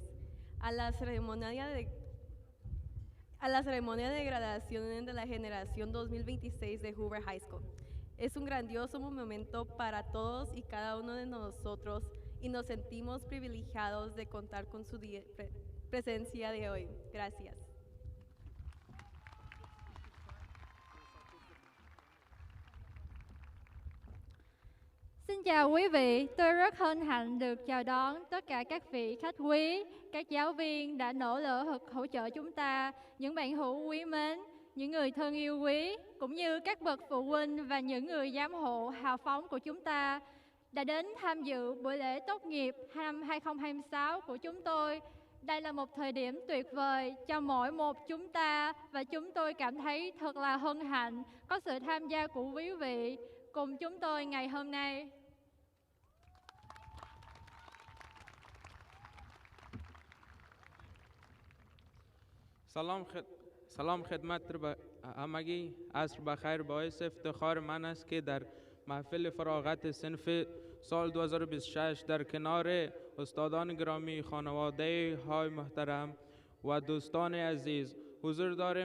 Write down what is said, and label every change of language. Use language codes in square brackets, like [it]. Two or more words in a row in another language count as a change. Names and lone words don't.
[es] A la ceremonia de graduación de la generación 2026 de Hoover High School. Es un grandioso momento para todos y cada uno de nosotros y nos sentimos privilegiados de contar con su presencia de hoy. Gracias. [vi] Xin chào quý vị, tôi rất hân hạnh được chào đón tất cả các vị khách quý, các giáo viên đã nỗ lực hỗ trợ chúng ta, những bạn hữu quý mến, những người thân yêu quý, cũng như các bậc phụ huynh và những người giám hộ hào phóng của chúng ta đã đến tham dự buổi lễ tốt nghiệp năm 2026 của chúng tôi. Đây là một thời điểm tuyệt vời cho mỗi một chúng ta và chúng tôi cảm thấy thật là hân hạnh có sự tham gia của quý vị cùng chúng tôi ngày hôm nay. [fa] سلام خدمت همگی. عصر بخیر. باعث افتخار من است که در محفل فراغت صنف سال 2026 در کنار استادان گرامی، خانواده های محترم و دوستان عزیز حضور داریم.